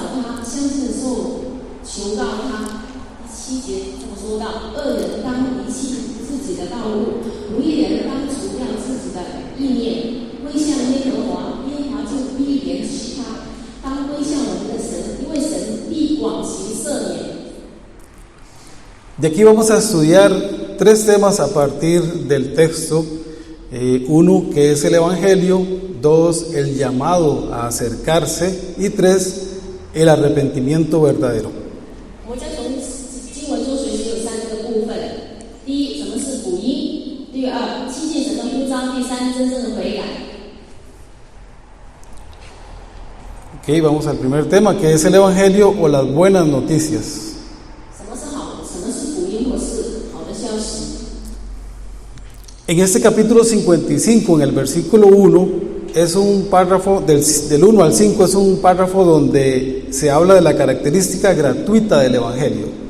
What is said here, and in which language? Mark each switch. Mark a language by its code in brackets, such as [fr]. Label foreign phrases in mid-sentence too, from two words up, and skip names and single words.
[zh] 他相信的时候，求告他。第7节这么说到：恶人当离弃自己的道路，不义人当除掉自己的意念，归向耶和华，耶和华就必怜恤他。当归向我们的神，因为神必广行赦免。 [es] De aquí vamos a estudiar 3 temas a partir del texto. Uno, que es el Evangelio; 2, el llamado a acercarse; y 3, el arrepentimiento verdadero. [zh] 我将从经文中学习有3个部分：第一，什么是福音；第二，亲近神的呼召；第三，真正的悔改。 [es] Ok, vamos al primer tema, que es el Evangelio o las buenas noticias. En este capítulo 55, en el versículo 1, es un párrafo, del 1 al 5, es un párrafo donde se habla de la característica gratuita del Evangelio.